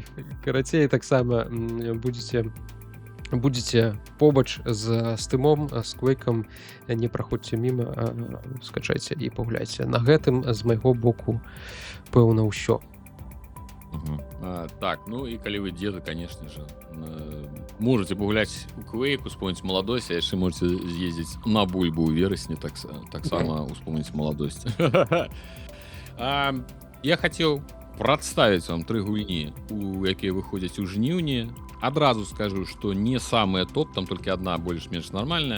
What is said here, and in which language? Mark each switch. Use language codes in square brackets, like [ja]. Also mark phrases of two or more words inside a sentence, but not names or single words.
[be] Карацей, таксама будзеце побач з Стымом, з Quake'ам, не праходзьце міма, скачайце і пагуляйце. На гэтым з майго боку, пэўна, ўсё. Так, ну і калі вы дзеды, [ru] конечно же, [be] можете пагуляць у Quake, успомніць маладосць, а яшчэ можете з'ездзіць на бульбу ў верасні, таксама успомніць маладосць. Я хацеў прадставіць вам 3 гульні, якія выходзяць у жніўні. Адразу скажу, што не самыя топ, там толькі адна больш-менш нармальная.